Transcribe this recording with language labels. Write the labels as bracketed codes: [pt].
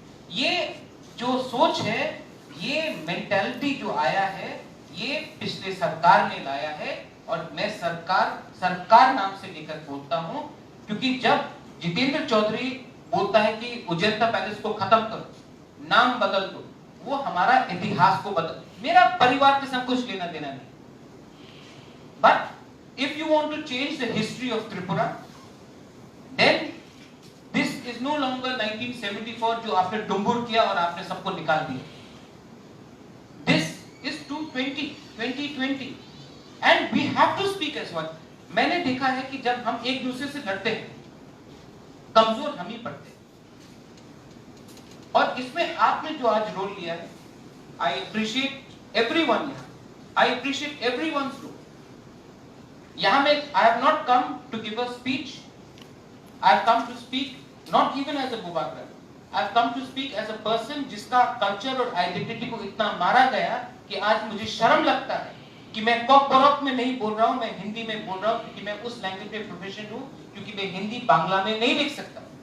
[hi] ये जो सोच है, ये मेंटालिटी जो आया है, ये पिछले सरकार ने लाया है। और मैं सरकार नाम से लेकर बोलता हूं, क्योंकि जब जितेंद्र चौधरी बोलता है कि उजंता पैलेस को खत्म करो, नाम बदल दो, वो हमारा इतिहास को बदल, मेरा परिवार के साथ कुछ लेना देना नहीं। [en] but if you want to change the history of Tripura, then this is no longer 1974 [hi] जो आपने डुम्बुर किया और आपने सबको निकाल दिया। [en] This is 2020 and we have to speak as one। [hi] मैंने देखा है कि जब हम एक दूसरे से लड़ते हैं, कमजोर हम ही पड़ते हैं। और इसमें आपने जो आज रोल लिया है, [en] I appreciate everyone here, I appreciate everyone's role। [hi] यहाँ में [en] I have not come to give a speech, I have come to speak not even as a Bubagra, I have come to speak as a person [hi] जिसका culture और identity को इतना मारा गया कि आज मुझे शर्म लगता है कि मैं कॉकबरॉक में नहीं बोल रहा हूँ, मैं हिंदी में बोल रहा हूँ, क्योंकि मैं उस लैंग्वेज में प्रोफेशनल हूँ, क्योंकि मैं हिंदी बांग्ला में नहीं लिख सकता।